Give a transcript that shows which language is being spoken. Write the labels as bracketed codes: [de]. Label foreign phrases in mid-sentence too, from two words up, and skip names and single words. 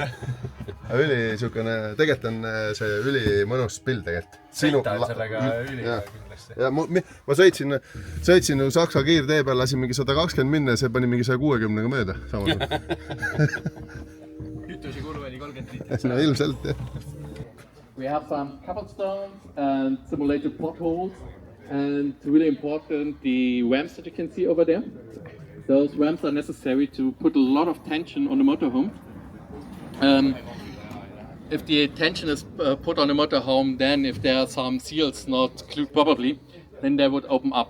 [et] Üli siukene, tegelikult on see üli mõnus pill tegelikult. Sõita sellega üliga kindlasti. Ja ma sõitsin Saksa kiirtee peal, lasin mingi 120 minna ja see pani mingi 160-ga mööda. Kütusi kurv oli 30 liitrit. No ilmselt, jah. [en] We have some cobblestones and simulated potholes, and really important, the ramps that you can see over there. Those ramps are necessary to put a lot of tension on the motorhome. If the tension is put on the motorhome, then if there are some seals not glued properly, then they would open up.